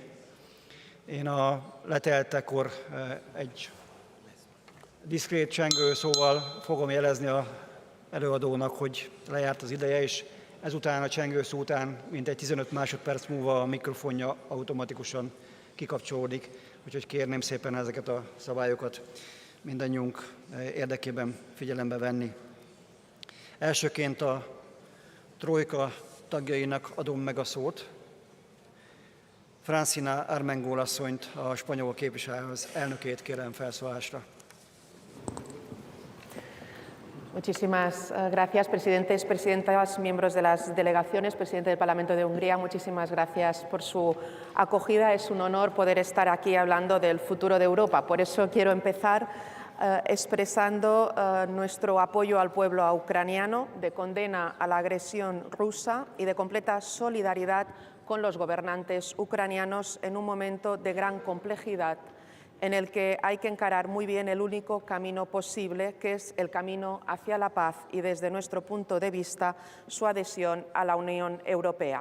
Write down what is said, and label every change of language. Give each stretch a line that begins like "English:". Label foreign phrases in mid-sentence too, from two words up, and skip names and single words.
Hungarian: Én a leteltekor egy diszkrét csengő szóval fogom jelezni az előadónak, hogy lejárt az ideje, és ezután a csengőszó után mintegy 15 másodperc múlva a mikrofonja automatikusan kikapcsolódik, úgyhogy kérném szépen ezeket a szabályokat mindannyiunk érdekében figyelembe venni. Elsőként a trojka tagjainak adom meg a szót. Francina Armengol asszonyt, a spanyol képviselőház elnökét kérem felszólásra.
Spanish: Muchísimas gracias, presidentes, presidentas, miembros de las delegaciones, presidente del Parlamento de Hungría. Muchísimas gracias por su acogida. Es un honor poder estar aquí hablando del futuro de Europa. Por eso quiero empezar expresando nuestro apoyo al pueblo ucraniano, de condena a la agresión rusa y de completa solidaridad con los gobernantes ucranianos en un momento de gran complejidad en el que hay que encarar muy bien el único camino posible, que es el camino hacia la paz y, desde nuestro punto de vista, su adhesión a la Unión Europea.